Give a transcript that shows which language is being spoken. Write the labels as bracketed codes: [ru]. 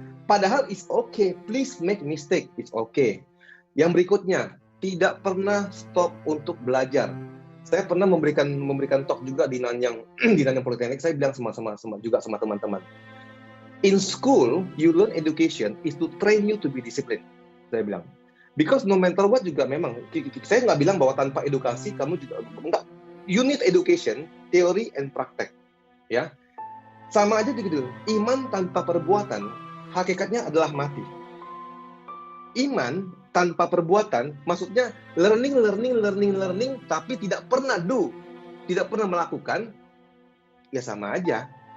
[id] Padahal [en] it's okay, please make mistake, it's okay. [id] Yang berikutnya, tidak pernah stop untuk belajar. Saya pernah memberikan talk juga di Nanyang Politeknik. Saya bilang sama teman-teman. [en] In school, you learn education is to train you to be disciplined. [id] Saya bilang. [en] Because no matter what [id] juga memang, saya nggak bilang bahwa tanpa edukasi kamu juga enggak. [en] You need education, [id] teori and praktek. Ya, sama aja gitu. Iman tanpa perbuatan, hakikatnya adalah mati. Iman tanpa perbuatan, maksudnya learning, tapi tidak pernah tidak pernah melakukan, ya sama aja.